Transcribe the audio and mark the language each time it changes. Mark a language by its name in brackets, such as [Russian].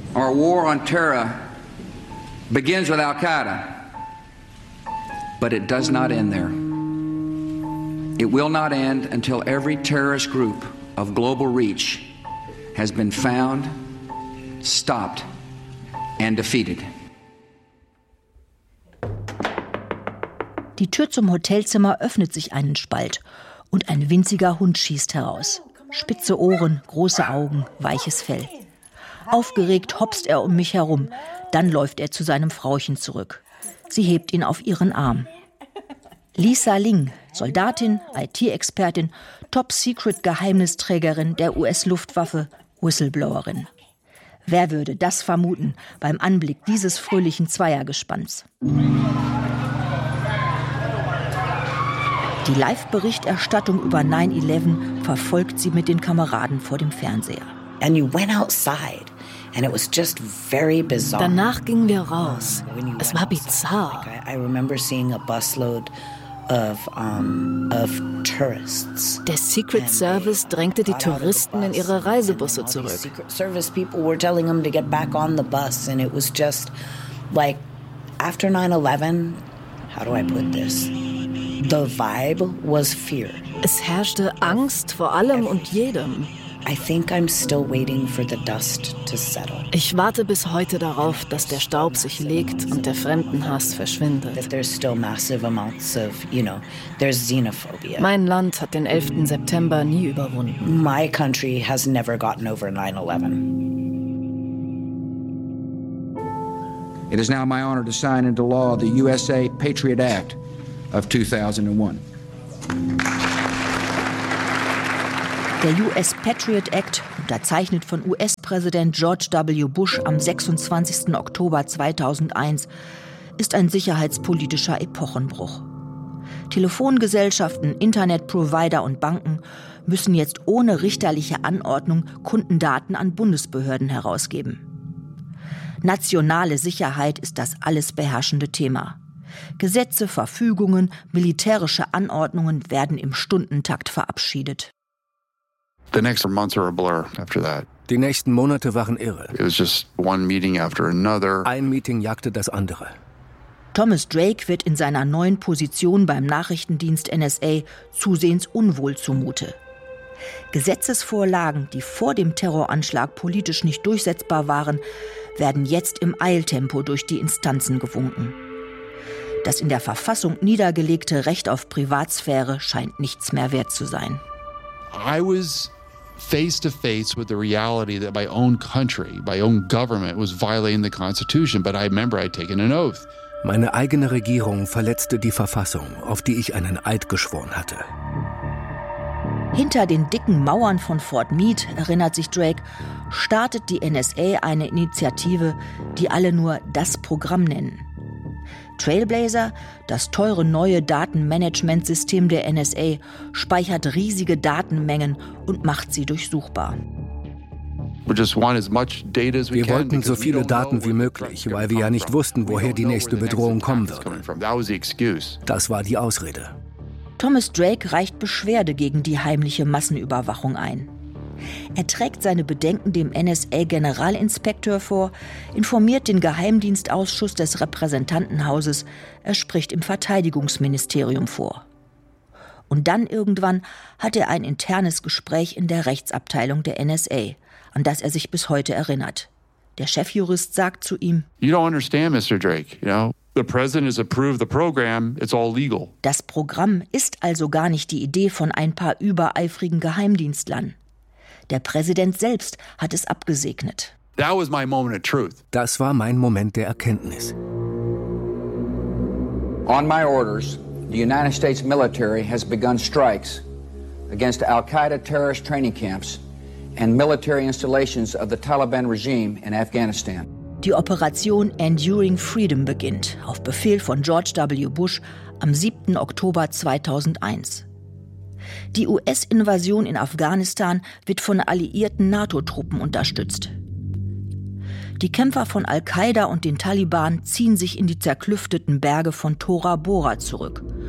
[English] Our war on terror begins with Al-Qaeda. But it does not end there. It will not end until every terrorist group of global reach has been found, stopped and defeated. [German] Die Tür zum Hotelzimmer öffnet sich einen Spalt und ein winziger Hund schießt heraus. Spitze Ohren, große Augen, weiches Fell. Aufgeregt hopst er um mich herum, dann läuft er zu seinem Frauchen zurück. Sie hebt ihn auf ihren Arm. Lisa Ling, Soldatin, IT-Expertin, Top-Secret-Geheimnisträgerin der US-Luftwaffe, Whistleblowerin. Wer würde das vermuten beim Anblick dieses fröhlichen Zweiergespanns? Die Live-Berichterstattung über 9/11 verfolgt sie mit den Kameraden vor dem Fernseher. [English] And you went outside. And it was just very bizarre. [German] Danach gingen wir raus. Es war bizarr. [English] Like, I remember seeing a busload of tourists. [German] Der Secret Service drängte die Touristen in ihre Reisebusse zurück. [English] Secret Service people were telling them to get back on the bus, and it was just like after 9/11. How do I put this? The vibe was fear. [German] Es herrschte Angst vor allem und jedem. [English] I think I'm still waiting for the dust to settle. [German] Ich warte bis heute darauf, dass der Staub sich legt und der Fremdenhass verschwindet. [English] That there's still massive amounts of, you know, there's xenophobia. [German] Mein Land hat den 11. September nie überwunden. [English] My country has never gotten over 9/11. It is now my honor to sign into law the USA Patriot Act of 2001. [German] Der US Patriot Act, unterzeichnet von US-Präsident George W. Bush am 26. Oktober 2001, ist ein sicherheitspolitischer Epochenbruch. Telefongesellschaften, Internetprovider und Banken müssen jetzt ohne richterliche Anordnung Kundendaten an Bundesbehörden herausgeben. Nationale Sicherheit ist das alles beherrschende Thema. Gesetze, Verfügungen, militärische Anordnungen werden im Stundentakt verabschiedet. [English] The next months are a blur after that. [German] Die nächsten Monate waren irre. [English] It was just one meeting after another. [German] Ein Meeting jagte das andere. Thomas Drake wird in seiner neuen Position beim Nachrichtendienst NSA zusehends unwohl zumute. Gesetzesvorlagen, die vor dem Terroranschlag politisch nicht durchsetzbar waren, werden jetzt im Eiltempo durch die Instanzen gewunken. Das in der Verfassung niedergelegte Recht auf Privatsphäre scheint nichts mehr wert zu sein. [English] I was face to face with the reality that my own country, my own government was violating the constitution, but I remember I'd taken an oath. [German] Meine eigene Regierung verletzte die Verfassung, auf die ich einen Eid geschworen hatte. Hinter den dicken Mauern von Fort Meade, erinnert sich Drake, startet die NSA eine Initiative, die alle nur das Programm nennen. Trailblazer, das teure neue Datenmanagementsystem der NSA, speichert riesige Datenmengen und macht sie durchsuchbar. Wir wollten so viele Daten wie möglich, weil wir ja nicht wussten, woher die nächste Bedrohung kommen würde. Das war die Ausrede. Thomas Drake reicht Beschwerde gegen die heimliche Massenüberwachung ein. Er trägt seine Bedenken dem NSA-Generalinspekteur vor, informiert den Geheimdienstausschuss des Repräsentantenhauses, er spricht im Verteidigungsministerium vor. Und dann irgendwann hat er ein internes Gespräch in der Rechtsabteilung der NSA, an das er sich bis heute erinnert. Der Chefjurist sagt zu ihm: [English] "You don't understand, Mr. Drake, you know? The president has approved the program, it's all legal." [German] Das Programm ist also gar nicht die Idee von ein paar übereifrigen Geheimdienstlern. Der Präsident selbst hat es abgesegnet. [English] That was my moment of truth. [German] Das war mein Moment der Erkenntnis. [English] On my orders, the United States military has begun strikes against Al-Qaeda terrorist training camps and military installations of the Taliban regime in Afghanistan. [German] Die Operation Enduring Freedom beginnt, auf Befehl von George W. Bush, am 7. Oktober 2001. Die US-Invasion in Afghanistan wird von alliierten NATO-Truppen unterstützt. Die Kämpfer von Al-Qaida und den Taliban ziehen sich in die zerklüfteten Berge von Tora Bora zurück.